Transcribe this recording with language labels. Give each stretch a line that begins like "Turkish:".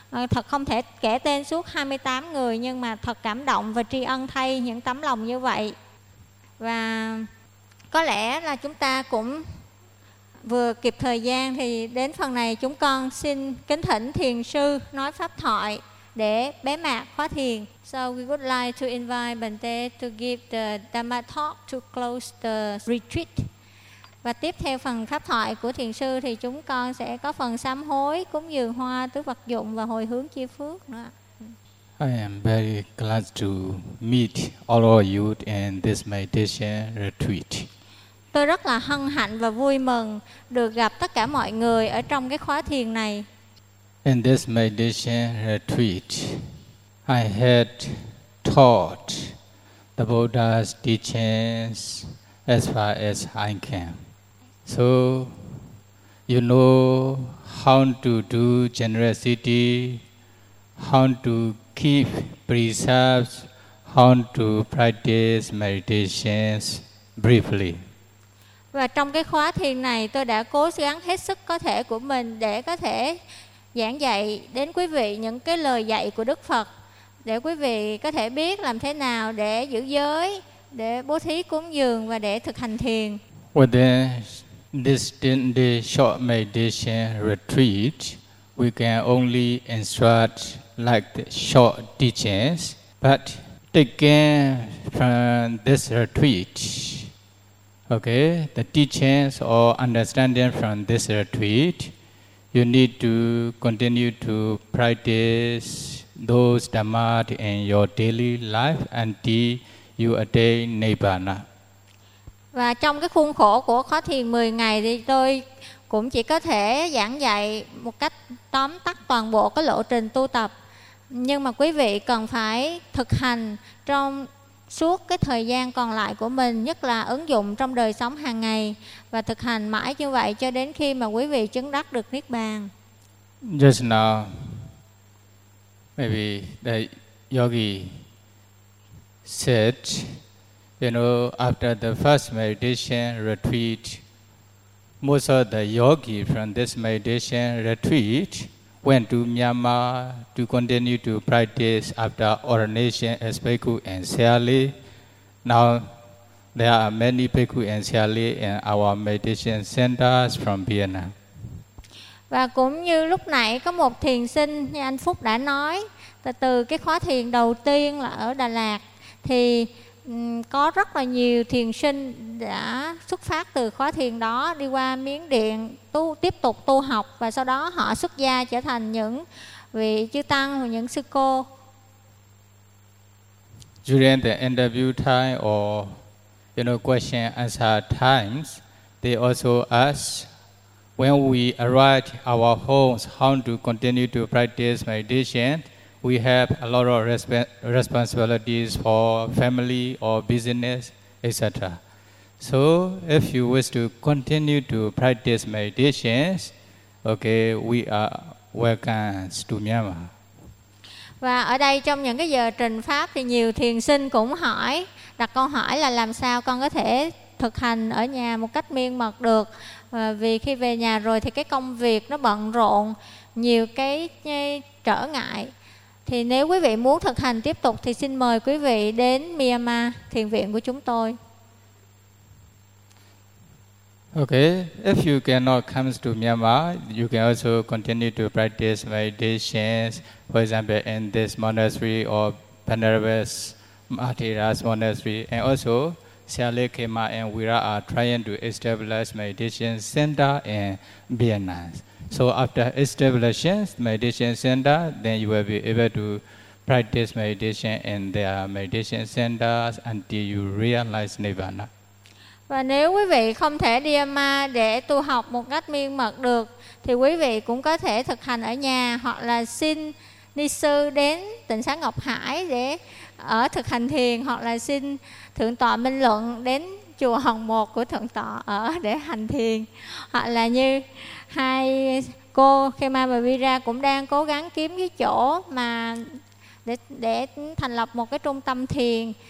Vietnamese: Thật không thể kể tên suốt 28 người nhưng mà thật cảm động và tri ân thay những tấm lòng như vậy. Và có lẽ là chúng ta cũng vừa kịp thời gian thì đến phần này chúng con xin kính thỉnh thiền sư nói pháp thoại để bế mạc khóa thiền.
English: So we would like to invite Bante to give the Dhamma talk to close the retreat.
Vietnamese: Và tiếp theo phần pháp thoại của thiền sư thì chúng con sẽ có phần sám hối, cúng dường hoa, tứ vật dụng và hồi hướng chia phước nữa.
English: I am very glad to meet all of you in this meditation retreat.
Vietnamese: Tôi rất là hân hạnh và vui mừng được gặp tất cả mọi người ở trong cái khóa thiền này.
English: In this meditation retreat, I had taught the Buddha's teachings as far as I can. So, you know how to do generosity, how to keep precepts, how to practice meditations briefly.
Vietnamese: Và trong cái khóa thiền này, tôi đã cố gắng hết sức có thể của mình để có thể giảng dạy đến quý vị những cái lời dạy của Đức Phật để quý vị có thể biết làm thế nào để giữ giới, để bố thí cúng dường và để thực hành thiền.
English: Within this 10-day short meditation retreat, we can only instruct like the short teachings, but taken from this retreat, okay, the teachings or understanding from this retreat, you need to continue to practice those dhamma in your daily life until you attain nirvana.
Vietnamese: Và trong cái khuôn khổ của khóa thiền 10 ngày thì tôi cũng chỉ có thể giảng dạy một cách tóm tắt toàn bộ cái lộ trình tu tập. Nhưng mà quý vị cần phải thực hành trong suốt cái thời gian còn lại của mình, nhất là ứng dụng trong đời sống hàng ngày, và thực hành mãi như vậy cho đến khi mà quý vị chứng đắc được Niết Bàn.
English: Just now, maybe the yogi said, you know, after the first meditation retreat, most of the yogi from this meditation retreat went to Myanmar to continue to practice after ordination as Bhikkhu and Sayali. Now, there are many Bhikkhu and Sayali in our meditation centers from Vienna.
Vietnamese: Và cũng như lúc nãy có một thiền sinh như anh Phúc đã nói, từ cái khóa thiền đầu tiên là ở Đà Lạt thì có rất là nhiều thiền sinh đã xuất phát từ khóa thiền đó đi qua Miến Điện tiếp tục tu học, và sau đó họ xuất gia trở thành những vị chư tăng hoặc những sư cô.
English: During the interview time or you know question answer times, they also ask when we arrive our homes how to continue to practice meditation. We have a lot of responsibilities for family or business, etc. So, if you wish to continue to practice meditations, okay, we are welcome to Myanmar.
Vietnamese: Và ở đây trong những cái giờ trình pháp thì nhiều thiền sinh cũng hỏi, đặt câu hỏi là làm sao con có thể thực hành ở nhà một cách miên mật được, vì khi về nhà rồi thì cái công việc nó bận rộn, nhiều cái trở ngại. Thì nếu quý vị muốn thực hành tiếp tục thì xin mời quý vị đến Myanmar, thiền viện của chúng tôi.
English: Okay, if you cannot come to Myanmar, you can also continue to practice meditations, for example, in this monastery or Panaravas Mahathiras Monastery, and also Sayali Khema and Wira are trying to establish meditation center in Vietnam. So after establishing meditation center, then you will be able to practice meditation in their meditation centers until you realize nirvana.
Vietnamese: Và nếu quý vị không thể đi ma để tu học một cách miên mật được, thì quý vị cũng có thể thực hành ở nhà hoặc là xin ni sư đến tỉnh xá Ngọc Hải để ở thực hành thiền, hoặc là xin thượng tọa Minh Luận đến chùa Hồng Một của thượng tọa ở để hành thiền, hoặc là như hai cô Khema và Vira cũng đang cố gắng kiếm cái chỗ mà để thành lập một cái trung tâm thiền.